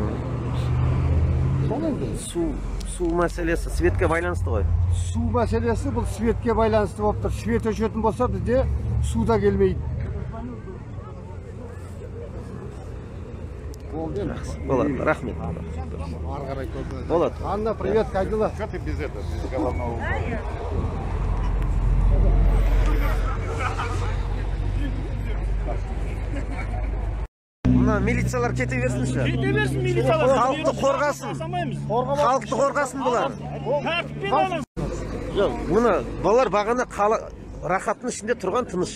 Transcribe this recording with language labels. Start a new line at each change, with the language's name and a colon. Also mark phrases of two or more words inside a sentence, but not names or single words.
Kazakh: Су мәселесі светке байланысты ғой. Су мәселесі бұл светке байланысты болып тұр. Свет өшетін болса бізде су да келмейді. Болады, рахмет. Болады. Анна,
Russian: привет, как дела? Что ты без этого, без головного убора?
Kazakh: Мына милициялар кете берсінші. Кете берсін милициялар. Халықты қорғасын. Халықты қорғасын бұлар. Тәртіппен алыңыз. Жоқ, мына балалар бағана Рахаттың ішінде тұрған тыныш.